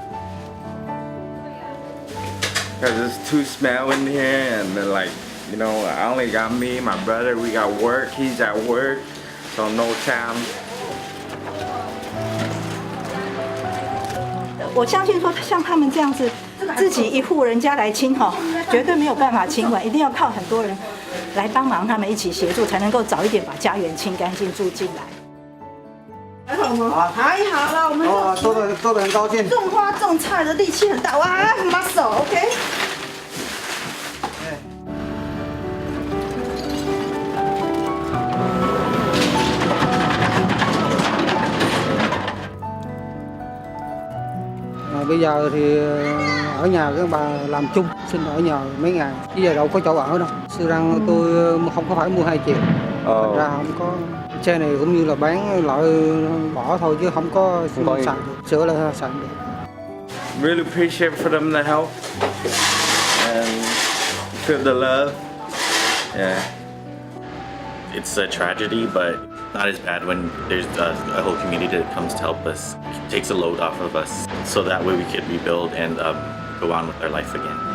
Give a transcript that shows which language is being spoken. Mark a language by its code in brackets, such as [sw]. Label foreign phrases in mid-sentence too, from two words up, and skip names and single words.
[en] Cause it's too smell in here, and then, like, you know, I only got me, my brother, we got work, he's at work, so no time. [zh] 我相信说，像他们这样子，自己一户人家来清哈，绝对没有办法清完，一定要靠很多人来帮忙，他们一起协助，才能够早一点把家园清干净，住进来。还好吗？还好啦，我们做得很高兴。种花种菜的力气很大，哇 ， [en] muscle，OK。 [vi] Bây giờ thì ở nhà các bà làm chung, xin ở nhà mấy ngày. Bây giờ đâu có chỗ ở đâu. Xưa rằng tôi không có phải mua 2 triệu. Thành ra không có. Xe này cũng như là bán loại bỏ thôi chứ không có xài được. Sửa lại xài được. [en] Really appreciate for them to help and feel the love. Yeah. It's a tragedy, but not as bad when there's a whole community that comes to help us, takes a load off of us, so that way we could rebuild and go on with our life again.